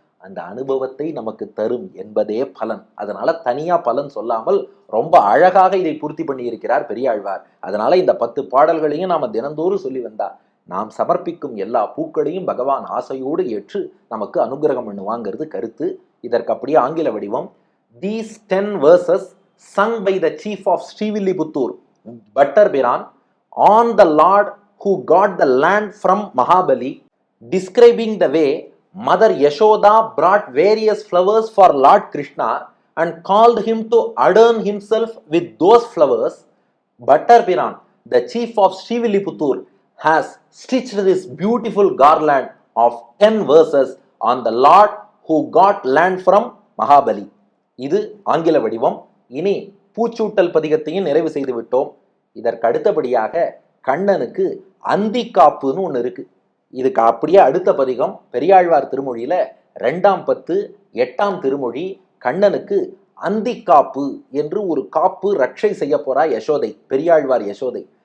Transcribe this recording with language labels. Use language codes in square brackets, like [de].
[ta] அந்த அனுபவத்தை நமக்கு தரும் என்பதே பலன். அதனால தனியா பலன் சொல்லாமல் ரொம்ப அழகாக இதை பூர்த்தி பண்ணி இருக்கிறார் பெரியாழ்வார். அதனால இந்த 10 பாடல்களையும் நாம தினந்தோறும் சொல்லி வந்தா நாம் சமர்ப்பிக்கும் எல்லா பூக்களையும் பகவான் ஆசையோடு ஏற்று நமக்கு அனுகிரகம் பண்ணுவாங்கிறது கருத்து. இதற்கு அப்படியே ஆங்கில வடிவம். [en] These 10 verses sung by the chief of Srivilliputur, Bhattar Piran, on the Lord who got the land from Mahabali, describing the way Mother Yashoda brought various flowers for Lord Krishna and called him to adorn himself with those flowers. Bhattar Piran, the chief of Srivilliputur, has stitched this beautiful garland of 10 verses on the Lord who got land from Mahabali. [ta] இது ஆங்கில வடிவம். இனி பூச்சூட்டல் பதிகத்தையும் நிறைவு செய்து விட்டோம். இதற்கு அடுத்தபடியாக கண்ணனுக்கு அந்திக்காப்புன்னு ஒன்று இருக்கு. இதுக்கு அப்படியே அடுத்த பதிகம் பெரியாழ்வார் திருமொழியில 2ஆம் பத்து 8ஆம் திருமொழி. கண்ணனுக்கு அந்திக்காப்பு என்று ஒரு காப்பு ரட்சை செய்ய போறா யசோதை, பெரியாழ்வார் யசோதை.